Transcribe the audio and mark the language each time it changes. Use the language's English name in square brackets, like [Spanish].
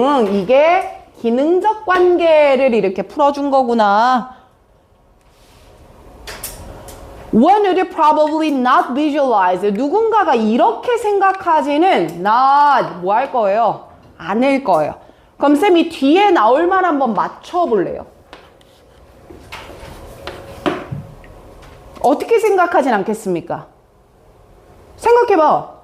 [Korean] 이게 기능적 관계를 이렇게 풀어준 거구나. [English] One would probably not visualize. [Korean] 누군가가 이렇게 생각하지는 not 뭐 할 거예요? 않을 거예요. 그럼 쌤이 뒤에 나올 말 한번 맞춰볼래요. 어떻게 생각하진 않겠습니까? 생각해봐.